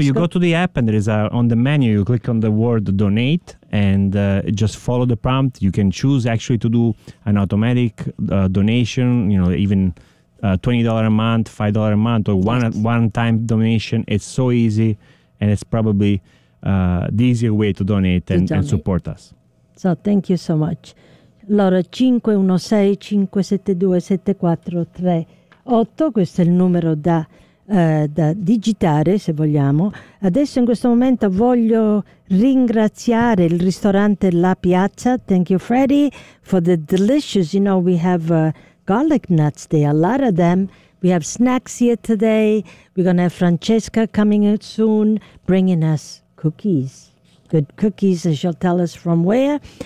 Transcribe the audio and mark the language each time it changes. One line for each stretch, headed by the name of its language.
English: So you go to the app and there is on the menu, you click on the word donate and just follow the prompt. You can choose actually to do an automatic donation, you know, even $20 a month, $5 a month, or one-time donation. It's so easy, and it's probably the easier way to donate. And support us. So thank you so much.
Italian: Allora, 516-572-7438, questo è il numero da digitare, se vogliamo. Adesso, in questo momento, voglio ringraziare il ristorante La Piazza.
English: Thank you, Freddy, for the delicious, you know, we have garlic nuts there, a lot of them. We have snacks here today. We're going to have Francesca coming in soon, bringing us cookies. Good cookies, as she'll tell us from where.